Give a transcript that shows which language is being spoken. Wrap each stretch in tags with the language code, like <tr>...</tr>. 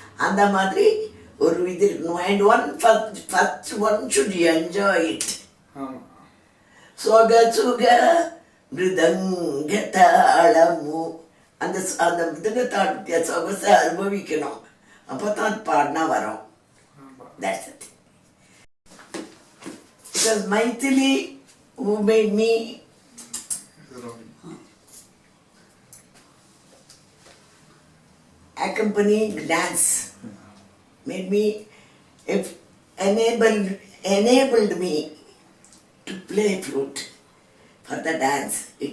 <ta>அந்த மாதிரி ஒரு இது இருக்கணும்.</ta> <en>And first one should enjoy it.</en> <ta>சொக சுக மிருதங்க தாளமு அந்த மிருதங்க தாளத்திய சொகசை அனுபவிக்கணும். அப்போ தான் பாடினா வரும்.</ta> <en>That's it. It was Maithili who made me accompanying dance, made me, enabled me to play flute for the dance.</en>